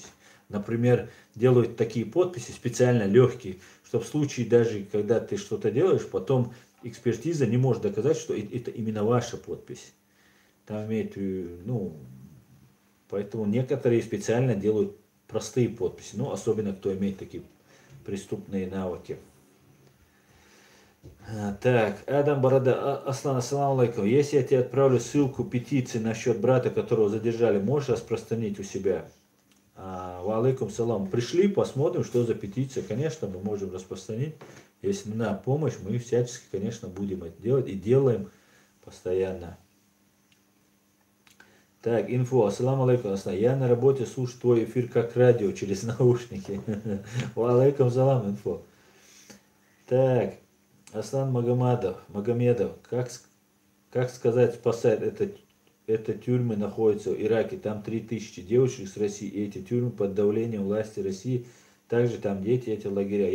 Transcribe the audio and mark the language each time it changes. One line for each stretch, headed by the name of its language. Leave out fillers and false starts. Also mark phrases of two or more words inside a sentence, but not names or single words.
Russian: Например, делают такие подписи специально легкие, что в случае даже, когда ты что-то делаешь, потом экспертиза не может доказать, что это именно ваша подпись. Там имеет, ну, поэтому некоторые специально делают простые подписи, ну, особенно кто имеет такие преступные навыки. Так, Адам Борода,
Arabic: Аслан, السلام عليكم.
Russian: Если я тебе отправлю ссылку петиции насчет брата, которого задержали, можешь распространить у себя?
Arabic: وعليكم السلام.
Russian: Пришли, посмотрим, что за петиция. Конечно, мы можем распространить. Если нужна помощь, мы всячески, конечно, будем это делать и делаем постоянно. Так, инфо.
Arabic: السلام عليكم, Аслан.
Russian: Я на работе слушаю твой эфир как радио через наушники.
Arabic: وعليكم السلام,
Russian: инфо. Так. Аслан Магомедов, как сказать, спасает это тюрьмы находятся в Ираке, там 3000 девушек с России, и эти тюрьмы под давлением власти России, также там дети, эти лагеря.